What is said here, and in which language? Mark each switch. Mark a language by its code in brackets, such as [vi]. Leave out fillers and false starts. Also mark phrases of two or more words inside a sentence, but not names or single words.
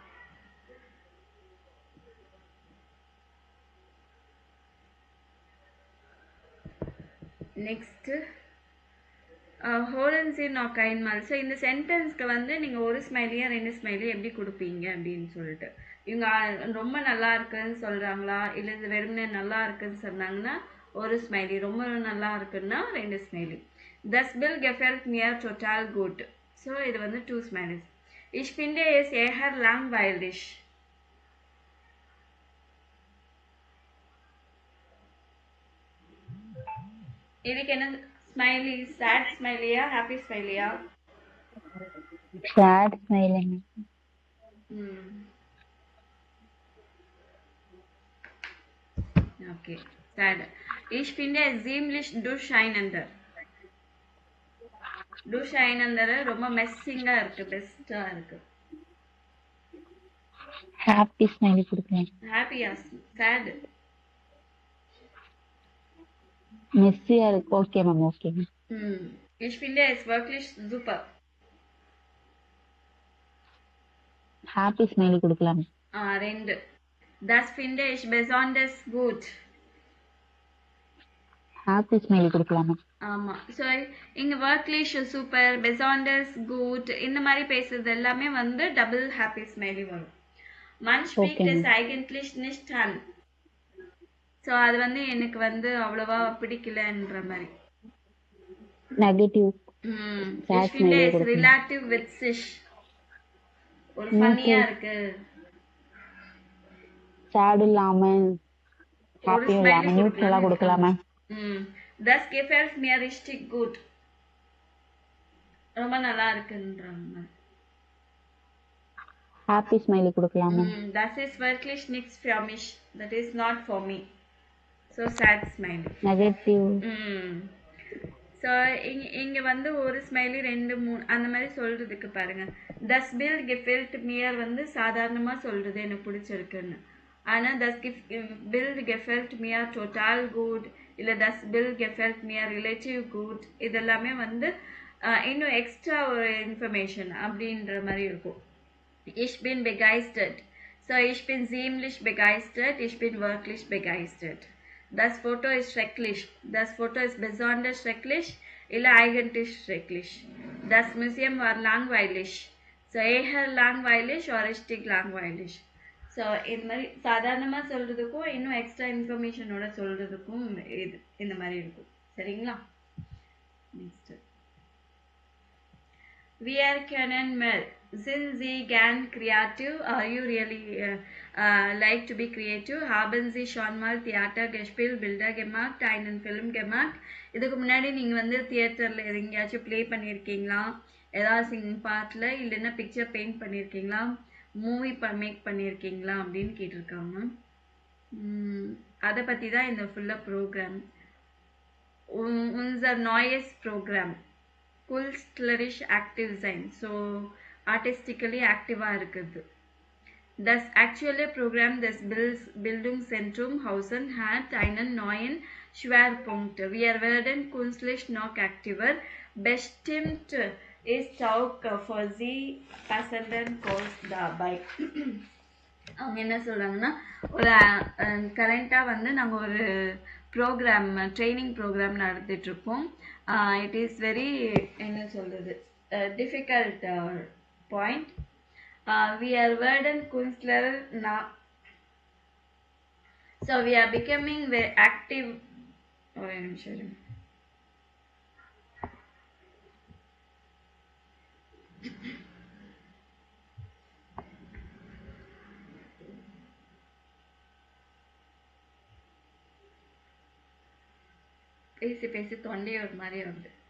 [ta] நெக்ஸ்ட் ஹோலன்சி நாக் கைன்மால். ஸோ இந்த சென்டென்ஸ்க்கு வந்து நீங்கள் ஒரு ஸ்மைலியா 2 ஸ்மைலியா எப்படி கொடுப்பீங்க அப்படின்னு சொல்லிட்டு, இவங்க ரொம்ப நல்லா இருக்குன்னு சொல்கிறாங்களா, இல்லை இது வெறுமனே நல்லா இருக்குன்னு சொன்னாங்கன்னா ஒரு ஸ்மைலி, ரொம்ப நல்லா இருக்குன்னா 2 ஸ்மைலி. [de] Das Bild gefällt mir total gut. [ta] ஸோ இது வந்து 2 ஸ்மைலிஸ். [de] Ich finde es eher langweilig. [ta] இதுக்கு என்ன ஸ்மைலி? [en] sad smiley, happy smiley? sad smiling. okay, sad. [de] Ich finde es ziemlich durcheinander. [ta] durcheinander ரொம்ப மெஸ்ஸிங்கா இருக்கு, பெஸ்டா இருக்கு. [en] happy smiley [ta] கொடுக்கலாம். ஹாப்பியா? சேட். மெஸ்ஸியா இருக்கு. [en] okay ma'am, okay ma'am. [de] Ich finde es wirklich super. [en] happy smiley [ta] கொடுக்கலாம். 2. [de] Das finde ich besonders gut. [en] happy smiley [ta] கொடுக்கலாம் மேம். ஆமா. ஸோ இங்க [de] wirklich super, besonders gut, [ta] இந்த மாதிரி பேசுறது எல்லாமே வந்து [en] double happy smiley [ta] வரும். [de] Man spricht [en] Okay. [de] es eigentlich nicht an. [ta] ஸோ அது வந்து எனக்கு வந்து அவ்வளவா பிடிக்கலன்ற மாதிரி. நெகட்டிவ். [de] Ich finde es relativ witzig. [ta] ஒரு ஃபன்னியா இருக்கு. சேட் இல்லாம ஹாப்பி இல்லாம நியூட்ரலா கொடுக்கலாம் மேம். [de] Das gefällt mir richtig gut. [ta] ரொம்ப நல்லா இருக்குன்றாங்க. [en] happy smiley [ta] கொடுக்கலாம் மேம். [de] Das ist wirklich nichts für mich. [en] That is not for me. So sad smile. [ta] நெகட்டிவ். ஸோ இங்க வந்து ஒரு ஸ்மைலி 2 3 அந்த மாதிரி சொல்றதுக்கு பாருங்க. [de] Das Bild gefällt mir [ta] வந்து சாதாரணமா சொல்றது எனக்கு பிடிச்சிருக்குன்னு. [de] ஆனா das Bild gefällt mir total gut, இல்ல das Bild gefällt mir [en] relative good, [ta] இதெல்லாமே வந்து இன்னும் எக்ஸ்ட்ரா ஒரு இன்ஃபர்மேஷன் அப்படின்ற மாதிரி இருக்கும். [de] Ich bin begeistert. So ich bin ziemlich begeistert. Ich bin wirklich begeistert. Das Foto ist schrecklich. Das Foto ist besonders schrecklich. Illa eigentlich schrecklich. Das Museum war langweilig. So eher langweilig or richtig langweilig. [ta] So இந்த மாதிரி சாதாரணமா சொல்றதுக்கும் இன்னும் எக்ஸ்ட்ரா இன்ஃபர்மேஷனோட சொல்றதுக்கும் இந்த மாதிரி இருக்கும். சரிங்களா? நெக்ஸ்ட். [de] Wir können mehr. Sind Sie gern kreativ? [en] Are you really like to be creative? [de] Haben Sie schon mal Theater gespielt, Bilder gemacht, einen Film gemacht? [ta] இதுக்கு முன்னாடி நீங்க வந்து தியேட்டர்ல எங்கேயாச்சும் ப்ளே பண்ணியிருக்கீங்களா? ஏதாவது [en] singing part, [ta] இல்லைன்னா [en] picture paint [ta] பண்ணியிருக்கீங்களா? [en] movie make [ta] பண்ணியிருக்கீங்களா அப்படின்னு கேட்டிருக்காங்க. அதை பற்றி தான் இந்த ஃபுல்லாக ப்ரோக்ராம். [de] unser neues Programm. Künstlerisch aktiv sein. [en] So artistically ஆக்டிவாக இருக்குது. [de] Das aktuelle Programm des Bildungszentrum Hausen hat einen neuen Schwerpunkt. Wir werden künstlich noch aktiver. Bestimmt ist auch für Sie passenden Kurs dabei. [ta] அவங்க என்ன சொல்கிறாங்கன்னா, ஒரு கரண்ட்டாக வந்து நாங்கள் ஒரு ப்ரோக்ராம், [en] training program [ta] நடத்திட்டுருக்கோம். [en] it is very என்ன சொல்கிறது, difficult point. We are [de] Werden Künstler [en] now. So we are becoming very active. [ta] ஒரு நிமிஷம். பேசி பேசி தொண்டை ஒரு மாதிரி வருது.